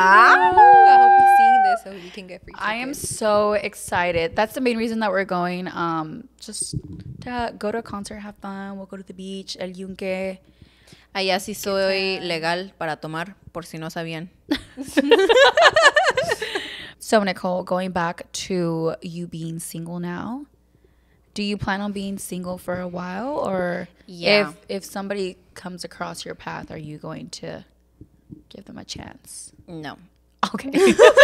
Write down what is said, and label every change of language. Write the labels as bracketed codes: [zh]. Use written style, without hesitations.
[en] I hope he's seeing this so we can get free tickets. I am so excited. That's the main reason that we're going. Just to go to a concert, have fun. We'll go to the beach, El Yunque. [es] Allá sí soy legal para tomar, por si no sabían. [en] So, Nicole, going back to you being single now, do you plan on being single for a while? Or if somebody comes across your path, are you going to give them a chance? No. Okay.